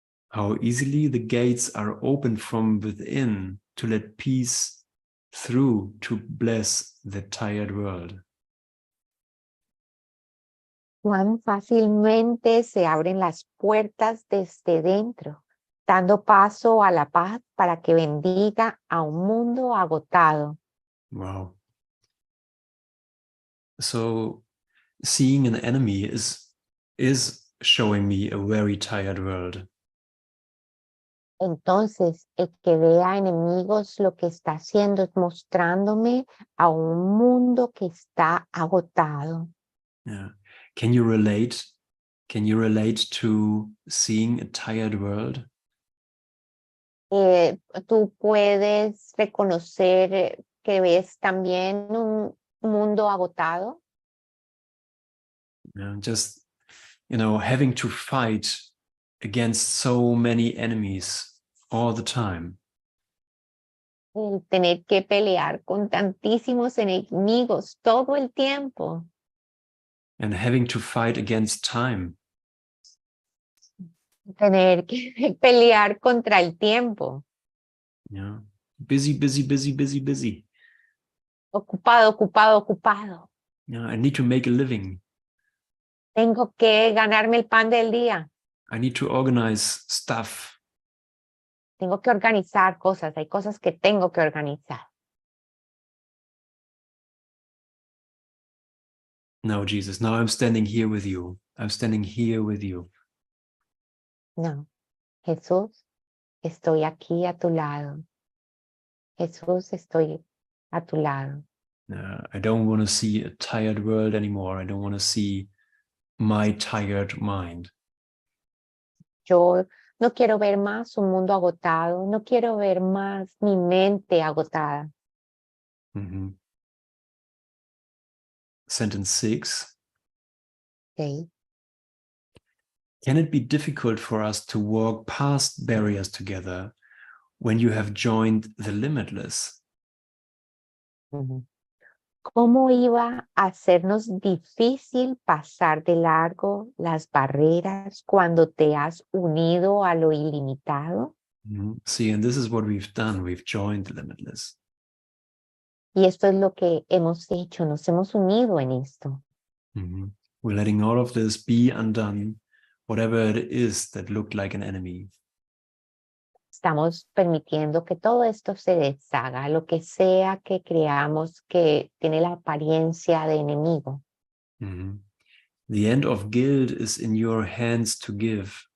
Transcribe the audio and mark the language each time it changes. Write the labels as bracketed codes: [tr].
[en] How easily the gates are opened from within to let peace through to bless the tired world. [es] cuán fácilmente se abren las puertas desde dentro, dando paso a la paz para que bendiga a un mundo agotado. [en] Wow. So seeing an enemy is showing me a very tired world. [es] Entonces, el que vea enemigos lo que está haciendo es mostrándome a un mundo que está agotado. [en] Yeah. Can you relate? Can you relate to seeing a tired world? [es] Tú puedes reconocer que ves también un mundo agotado. [en] Just, having to fight against so many enemies all the time. [es] El tener que pelear con tantísimos enemigos todo el tiempo. [en] And having to fight against time. [es] Tener que pelear contra el tiempo. [en] Yeah. Busy, busy, busy, busy, busy. [es] Ocupado, ocupado, ocupado. [en] Yeah, I need to make a living. [es] Tengo que ganarme el pan del día. [en] I need to organize stuff. [es] Tengo que organizar cosas. Hay cosas que tengo que organizar. [en] No, Jesus, now I'm standing here with you. I'm standing here with you. [es] No, Jesús, estoy aquí a tu lado. Jesús, estoy a tu lado. [en] I don't want to see a tired world anymore. I don't want to see my tired mind. [es] Yo no quiero ver más un mundo agotado. No quiero ver más mi mente agotada. [en] Sentence 6. Okay. Can it be difficult for us to walk past barriers together when you have joined the limitless? [es] ¿Cómo iba a hacernos difícil pasar de largo las barreras cuando te has unido a lo ilimitado? [en] See, and this is what we've done. We've joined the limitless. [es] Y esto es lo que hemos hecho, nos hemos unido en esto. [en] We're letting all of this be undone, whatever it is that looked like an enemy. [es] Estamos permitiendo que todo esto se deshaga, lo que sea que creamos que tiene la apariencia de enemigo. [en] The end of guilt is in your hands to give.